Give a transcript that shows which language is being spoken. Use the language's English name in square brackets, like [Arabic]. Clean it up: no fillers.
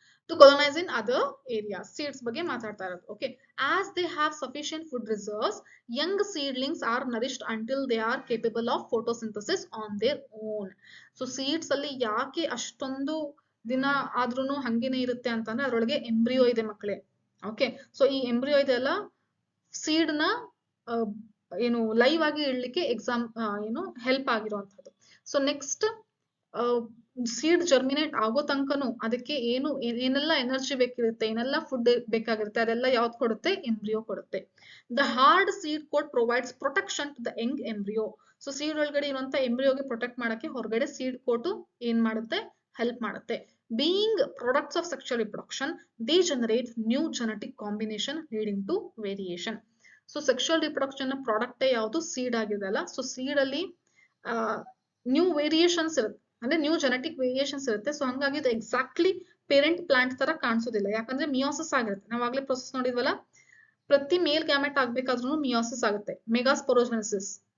[English] To colonize in other areas, seeds [Kannada] ಬಗ್ಗೆ ಮಾತಾಡ್ತಾ ಇರೋದು. [English] Okay, as they have sufficient food reserves, young seedlings are nourished until they are capable of photosynthesis on their own. [Kannada] So seeds ಅಲ್ಲಿ ಯಾಕೆ ಅಷ್ಟೊಂದು ದಿನ ಆದ್ರೂನು ಹಂಗೇನೆ ಇರುತ್ತೆ ಅಂತಂದ್ರೆ ಅದ್ರೊಳಗೆ ಎಂಬ್ರಿಯೋ ಇದೆ ಮಕ್ಕಳೇ. ಓಕೆ, ಸೊ ಈ ಎಂಬ್ರಿಯೋ ಇದೆಲ್ಲ ಸೀಡ್ ನ ಏನು ಲೈವ್ ಆಗಿ ಇಡ್ಲಿಕ್ಕೆ ಏನು ಹೆಲ್ಪ್ ಆಗಿರುವಂತದ್ದು. ಸೊ ನೆಕ್ಸ್ಟ್ ಸೀಡ್ ಜರ್ಮಿನೇಟ್ ಆಗೋ ತನಕನು ಅದಕ್ಕೆ ಏನೆಲ್ಲ ಎನರ್ಜಿ ಬೇಕಿರುತ್ತೆ, ಏನೆಲ್ಲ ಫುಡ್ ಬೇಕಾಗಿರುತ್ತೆ, ಅದೆಲ್ಲ ಯಾವ್ದು ಕೊಡುತ್ತೆ, ಎಂಬ್ರಿಯೋ ಕೊಡುತ್ತೆ. [English] The hard seed coat provides protection to the young embryo. [Kannada] So seed ಒಳಗಡೆ ಇರುವಂತ ಎಂಬ್ರಿಯೋಗೆ ಪ್ರೊಟೆಕ್ಟ್ ಮಾಡಕ್ಕೆ ಹೊರಗಡೆ ಸೀಡ್ ಕೋಟು ಏನ್ ಮಾಡುತ್ತೆ, ಹೆಲ್ಪ್ ಮಾಡುತ್ತೆ. [English] Being products of sexual reproduction, they generate new genetic combination leading to variation. [Kannada] So sexual reproduction product ಯಾವುದು, seed ಆಗಿದೆ ಅಲ್ಲ. ಸೊ ಸೀಡ್ ಅಲ್ಲಿ ನ್ಯೂ ವೇರಿಯೇಷನ್ಸ್ ಇರುತ್ತೆ, ಅಂದ್ರೆ ನ್ಯೂ ಜೆನೆಟಿಕ್ ವೇರಿಯೇಷನ್ಸ್ ಇರುತ್ತೆ. ಸೊ ಹಂಗಾಗಿ ಇದು ಎಕ್ಸಾಕ್ಟ್ಲಿ ಪೇರೆಂಟ್ ಪ್ಲಾಂಟ್ ತರ ಕಾಣಿಸೋದಿಲ್ಲ, ಯಾಕಂದ್ರೆ ಮಿಯೋಸಿಸ್ ಆಗಿರುತ್ತೆ. ನಾವಾಗ್ಲೇ ಪ್ರೊಸೆಸ್ ನೋಡಿದ್ವಲ್ಲ, ಪ್ರತಿ ಮೇಲ್ ಗ್ಯಾಮೆಟ್ ಆಗ್ಬೇಕಾದ್ರೂ ಮಿಯೋಸಿಸ್ ಆಗುತ್ತೆ, ಮೆಗಾಸ್ಪೊರೋಜೆನೆಸಿಸ್.